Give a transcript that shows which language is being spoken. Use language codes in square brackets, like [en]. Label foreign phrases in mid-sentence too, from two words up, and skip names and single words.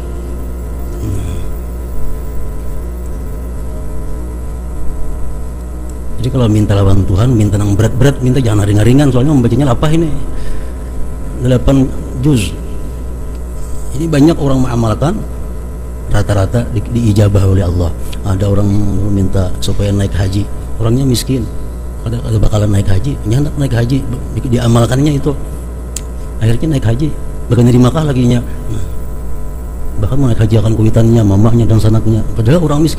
[id] Jadi kalau minta lawan Tuhan, minta yang berat-berat, minta jangan ringan-ringan, soalnya membacanya apa ini 8 juz. Ini banyak orang mengamalkan, rata-rata diijabah oleh Allah. Ada orang minta supaya naik haji, orangnya miskin, ada bakalan naik haji, hendak naik haji, diamalkannya itu, akhirnya naik haji, bahkan di Makkah laginya, bahkan mau naik haji akan kuitannya, mamahnya dan sanaknya, padahal orang miskin.